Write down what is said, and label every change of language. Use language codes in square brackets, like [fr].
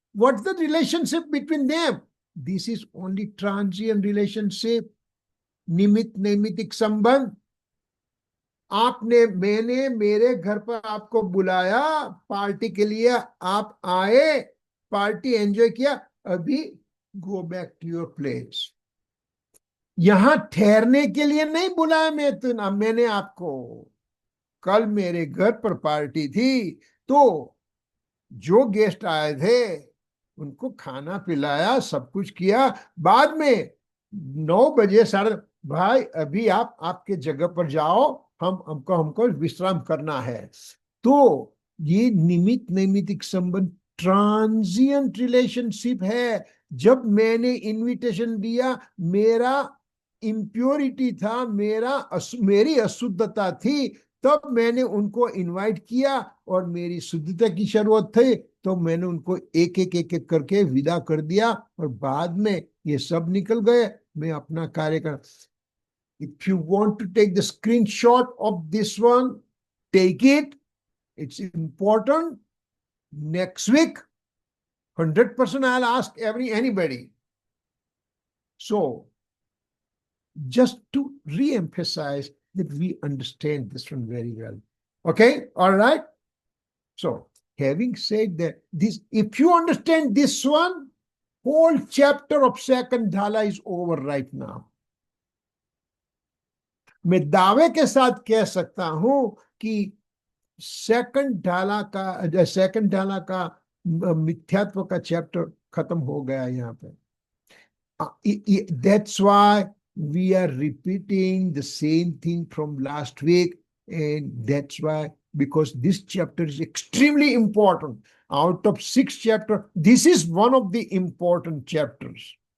[en] What's the relationship between them? This is only transient relationship. [hi] निमित नैमितिक संबंध। मैंने मेरे घर पर आपको बुलाया पार्टी के लिए, आप आए, पार्टी एंजॉय किया, अभी [en] Go back to your place. [hi] यहां ठहरने के लिए नहीं बुलाया मैंने आपको। कल मेरे घर पर पार्टी थी, तो जो गेस्ट आए थे उनको खाना पिलाया, सब कुछ किया। बाद में 9 बजे भाई अभी आप आपके जगह पर जाओ, हमको विश्राम करना है। तो ये निमित नैमितिक संबंध ट्रांजिएंट रिलेशनशिप है। जब मैंने इनविटेशन दिया, मेरा इम्प्योरिटी था, मेरी अशुद्धता थी, तब मैंने उनको इनवाइट किया और मेरी शुद्धता की जरूरत थी, तो मैंने उनको एक एक करके विदा कर दिया और बाद में ये सब निकल गए। मैं अपना कार्य कर। [en] If you want to take the screenshot of this one, take it. It's important. Next week, 100% I'll ask anybody. So just to re-emphasize that we understand this one very well. Okay, all right. So, having said that, this, if you understand this one, whole chapter of second dhala is over right now. [hi] मैं दावे के साथ कह सकता हूं कि second ढाला का मिथ्यात्व का चैप्टर खत्म हो गया यहाँ पे. [en] That's why we are repeating the same thing from last week, and that's why, because this chapter is extremely important. Out of 6 chapters, this is one of the important chapters.